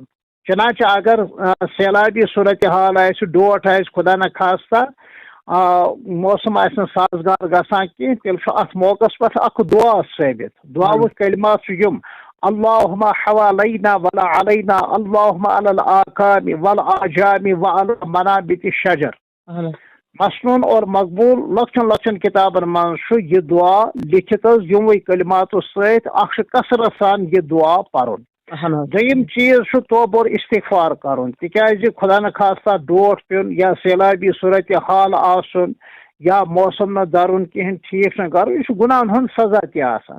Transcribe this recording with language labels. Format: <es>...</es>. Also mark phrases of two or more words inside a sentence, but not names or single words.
<ks>چنانچہ اگر سیلابی صوٗرتِ حال آسہِ ڈوٹھ آسہِ خدا نہ خاستہ موسم آسہِ نہٕ سازگار گژھان کینٛہہ تیٚلہِ چھُ اتھ موقعس پٮ۪ٹھ اکھ دعا ثٲبت. دعاوُک کلمات چھُ یِم</ks> <ar>اللہُمہ حوالینا ولا علینا اللہُمہ علی الآکام والآجام وعلی منابت الشجر.</ar> <ur>مسنون اور مقبول</ur> <ks>لۄکچن لۄکچن کتابن منٛز چھُ یہِ دعا لیکھِتھ حظ یِموٕے کلماتو سۭتۍ اکھ چھُ کثرت سان یہِ دعا پرُن. دوٚیِم چیٖز چھُ توبور استغفار کرُن. تِکیازِ خدا نہ خاستہ ڈوٹھ پیوٚن یا سیلابی صوٗرتِ حال آسُن یا موسم نہٕ درُن کِہینۍ ٹھیٖک نہٕ کرُن یہِ چھُ گُناہن ہُنٛد سزا تہِ آسان.</ks>